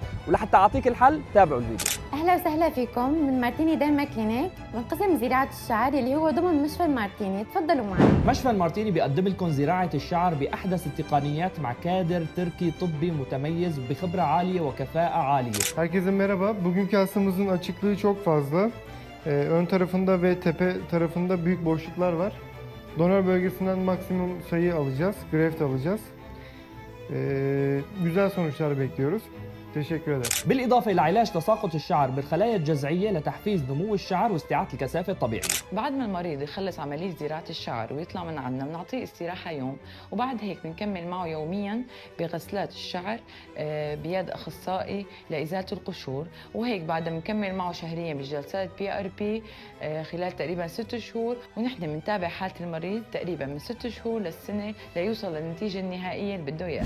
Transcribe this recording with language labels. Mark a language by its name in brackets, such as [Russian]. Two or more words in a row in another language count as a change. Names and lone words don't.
[Arabic] ولحتى أعطيك الحل تابعوا الفيديو. اهلا وسهلا فيكم من مارتيني ديرما كلينيك من قسم زراعه الشعر اللي هو ضمن مشفى المارتيني. تفضلوا معي. مشفى المارتيني بيقدم لكم زراعة الشعر بأحدث التقنيات مع كادر تركي طبي متميز بخبرة عالية وكفاءة عالية. [Turkish] Herkese merhaba. Bugünkü hastamızın açıklığı çok fazla. Ön tarafında ve tepe tarafında büyük boşluklar var. Donör bölgesinden maksimum sayı alacağız. Graft alacağız. Güzel sonuçlar bekliyoruz. Teşekkür ederim. [Arabic] بالإضافة إلى علاج تساقط الشعر بالخلايا الجذعية لتحفيز نمو الشعر واستعادة الكثافة الطبيعية. بعد ما المريض يخلص عملية زراعة الشعر ويطلع من عنا بنعطيه استراحة يوم، وبعد هيك بنكمل معه يوميا بغسلات الشعر بيد أخصائي لإزالة القشور، وهيك بعد بنكمل معه شهريا بجلسات PRP خلال تقريبا 6 شهور، ونحن بنتابع حالة المريض تقريبا من 6 شهور للسنة ليوصل للنتيجة النهائية اللي بده إياها.